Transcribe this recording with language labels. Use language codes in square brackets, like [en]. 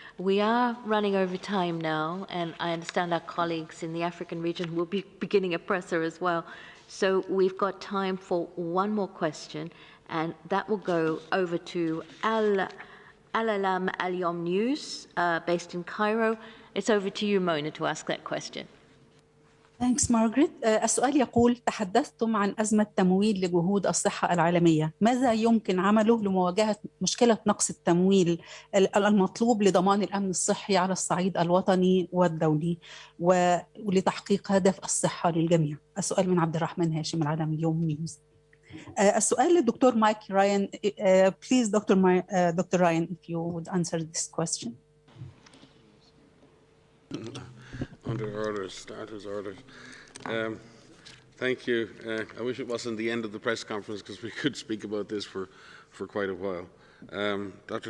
[en] We are running over time now, and I understand our colleagues in the African region will be beginning a presser as well. So we've got time for one more question, and that will go over to Al-Alam Al-Yom News, based in Cairo. It's over to you, Mona, to ask that question. Thanks, Margaret. [ar] السؤال يقول: تحدثتم عن أزمة تمويل لجهود الصحة العالمية، ماذا يمكن عمله لمواجهة مشكلة نقص التمويل المطلوب لضمان الأمن الصحي على الصعيد الوطني والدولي ولتحقيق هدف الصحة للجميع؟ السؤال من عبد الرحمن هاشم، العالم اليوم نيوز. السؤال للدكتور مايك راين. [en] Please, Dr. Ryan, if you would answer this question. Under orders, starters orders. Thank you. I wish it wasn't the end of the press conference because we could speak about this for quite a while. Dr.